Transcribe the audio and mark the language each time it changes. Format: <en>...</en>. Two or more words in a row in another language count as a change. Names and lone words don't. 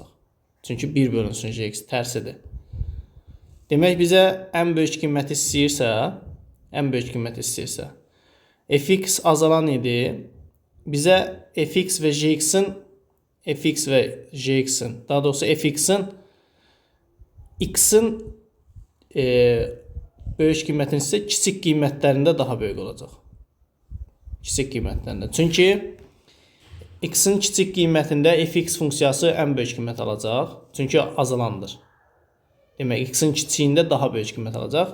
<az>Çünki 1 bölünsün gx tərsidir. Demək bizə ən böyük qiyməti istəyirsə, fx azalan idi. Bizə fx və gx-in, daha doğrusu fx-in x-in böyük qiymətini isə kiçik qiymətlərində daha böyük olacaq. Kiçik qiymətlərində. Çünki x-in kiçik qiymətində fx funksiyası ən böyük qiymət alacaq. Çünki azalandır. Demək, x-in kiçiyində daha böyük qiymət alacaq.</az>